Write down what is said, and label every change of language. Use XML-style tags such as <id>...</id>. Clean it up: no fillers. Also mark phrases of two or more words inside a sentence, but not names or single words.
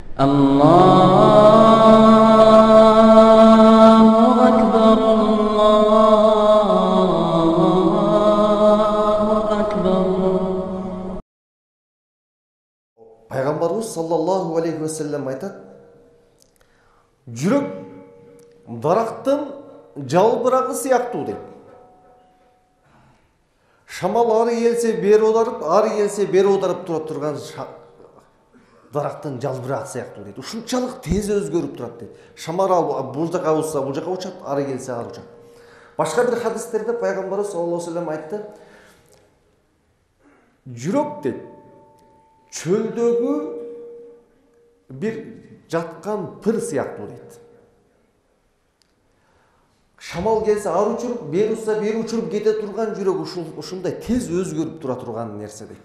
<ar>الله أكبر، الله أكبر.</ar> <kk>Пайғамбарымыз</kk> <ar>صلى الله عليه وسلم</ar> <kk>айтады, жүрек дарақтың жалбырағы сияқты дейді. Шамал ары келсе бері аударып, ары келсе бері аударып тұрған дарақтың жалбырағы сияқты дейді.</kk> <ky>Ушунчалык тез өзгөрүп турат дейді. Шамал бул жака ауысса, бул жака учат, ары келсе ары учат. Башка бир хадистерде пайгамбарыбыз</ky> <ar>صلى الله عليه وسلم</ar> <ky>айтты, жүрөк дейді, чөлдөгү бир жаткан пыр сыяктуу дейт. Шамал келсе ары учуруп, бери учса бери учуруп кете турган жүрөк ушундай тез өзгөрүп тура турган нерсе дейт.</ky>